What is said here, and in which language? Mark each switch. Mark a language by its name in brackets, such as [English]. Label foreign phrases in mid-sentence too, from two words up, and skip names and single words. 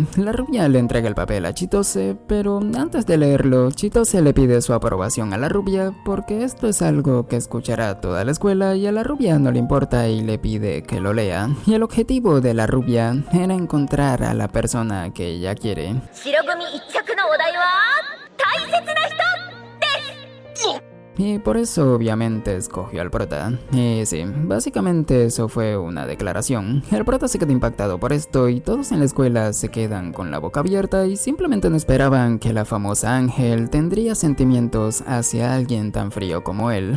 [Spanish] La rubia le entrega el papel a Chitose, pero antes de leerlo, Chitose le pide su aprobación a la rubia porque esto es algo que escuchará toda la escuela y a la rubia no le importa y le pide que lo lea. Y el objetivo de la rubia era encontrar a la persona que ella quiere. [Japanese] 白組一着のお題は大切な人です。 [Spanish] Y por eso obviamente escogió al prota. Y sí, básicamente eso fue una declaración. El prota se queda impactado por esto y todos en la escuela se quedan con la boca abierta y simplemente no esperaban que la famosa Ángel tendría sentimientos hacia alguien tan frío como él.